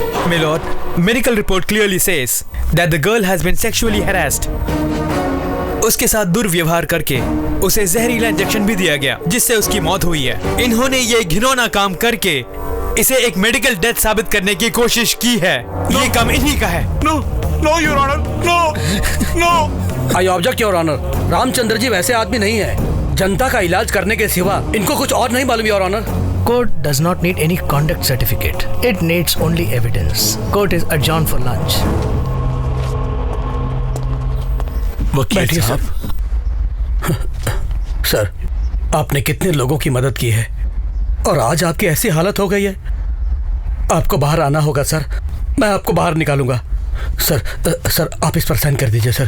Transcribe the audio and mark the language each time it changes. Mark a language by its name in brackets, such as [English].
[English] My lord, medical report clearly says that the girl has been sexually harassed. [Hindi] उसके साथ दुर्व्यवहार करके उसे जहरीला इंजेक्शन भी दिया गया, जिससे उसकी मौत हुई है। इन्होंने ये घिनौना काम करके इसे एक मेडिकल डेथ साबित करने की कोशिश की है। ये काम इन्हीं का है। [English] No, no your honour, no, no. I object your honour, [Hindi] Ramchandra ji वैसे आदमी नहीं है। जनता का इलाज करने के सिवा इनको कुछ और नहीं मालूम [English] Your honour. Court does not need any conduct certificate. It needs only evidence. Court is adjourned for lunch. [Hindi] बैठिए सर। सर, आपने कितने लोगों की मदद की है और आज आपकी ऐसी हालत हो गई है, आपको बाहर आना होगा सर। मैं आपको बाहर निकालूंगा। सर आप इस पर साइन कर दीजिए सर।